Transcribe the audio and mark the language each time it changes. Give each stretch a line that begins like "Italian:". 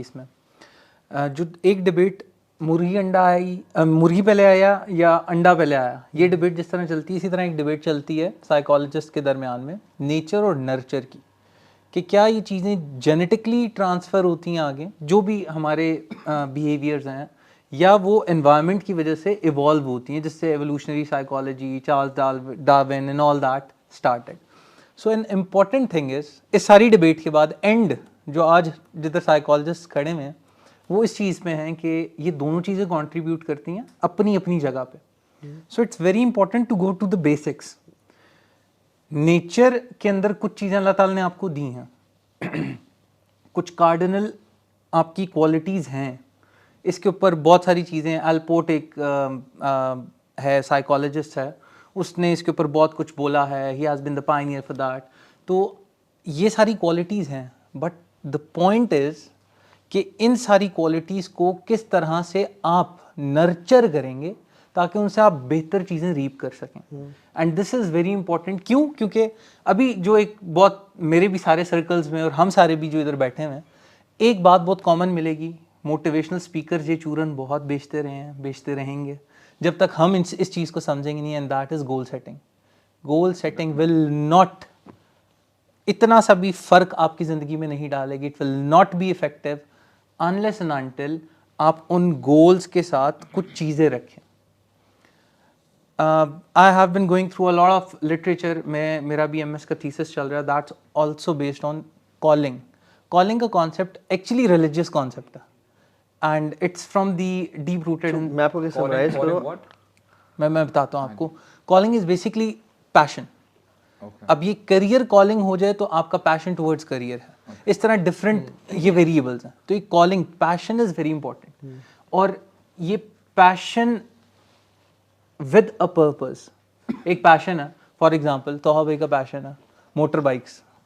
Urdu: اس میں جو ایک ڈبیٹ مرغی پہلے آیا یا انڈا پہلے آیا, یہ ڈبیٹ جس طرح چلتی ہے اسی طرح ایک ڈبیٹ چلتی ہے سائیکالوجسٹ کے درمیان میں نیچر اور نرچر کی, کہ کیا یہ چیزیں جینیٹکلی ٹرانسفر ہوتی ہیں آگے, جو بھی ہمارے بیہیویئرز ہیں, یا وہ انوائرمنٹ کی وجہ سے ایوالو ہوتی ہیں, جس سے evolutionary psychology, Charles Darwin and all that started.
English: so an important thing is,
Urdu: اس ساری ڈبیٹ کے بعد اینڈ جو آج جدھر سائیکالوجسٹ کھڑے ہوئے ہیں وہ اس چیز میں ہیں کہ یہ دونوں چیزیں کنٹریبیوٹ کرتی ہیں اپنی اپنی جگہ پہ.
English: So it's very important to go to the basics.
Urdu: Nature کے اندر کچھ چیزیں اللہ تعالیٰ نے آپ کو دی ہیں, کچھ کارڈنل آپ کی کوالٹیز ہیں, اس کے اوپر بہت ساری چیزیں. الپورٹ ایک ہے سائیکالوجسٹ ہے, اس نے اس کے اوپر بہت کچھ بولا ہے,
English: He has been the pioneer for that.
Urdu: تو یہ ساری کوالٹیز ہیں,
English: but the point is
Urdu: کہ ان ساری کوالٹیز کو کس طرح سے آپ نرچر کریں گے تاکہ ان سے آپ بہتر چیزیں ریپ کر سکیں.
English: And this is very important.
Urdu: کیوں؟ کیونکہ ابھی جو ایک بہت میرے بھی سارے سرکلز میں اور ہم سارے بھی جو ادھر بیٹھے ہوئے ہیں, ایک بات بہت کامن ملے گی, موٹیویشنل اسپیکر یہ چورن بہت بیچتے رہے ہیں, بیچتے رہیں گے جب تک ہم اس چیز کو سمجھیں گے نہیں.
English: And that is goal setting. Goal setting will not
Urdu: اتنا سا بھی فرق آپ کی زندگی میں نہیں ڈالے گی.
English: it will not be effective unless and until
Urdu: آپ ان گولز کے ساتھ کچھ چیزیں رکھیں.
English: I have been going through a lot of literature.
Urdu: میرا بھی MS کا تھیسس چل رہا ہے,
English: that's also based on calling. Calling کا concept actually religious concept ہے, and it's from the deep rooted in.
Urdu: میں آپ کو کیا سمرائز کروں, میں بتاتا ہوں آپ کو.
English: Calling is basically passion.
Urdu: اب یہ کریئر کالنگ ہو جائے تو آپ کا پیشن ٹورڈز کریئر ہے, اس طرح ڈفرینٹ یہ ویریبلز ہیں. تو یہ calling passion
English: is very important,
Urdu: اور یہ پیشن ود اے پرپز. ایک پیشن ہے, فار ایگزامپل توحا بھائی کا پیشن ہے موٹر بائکس.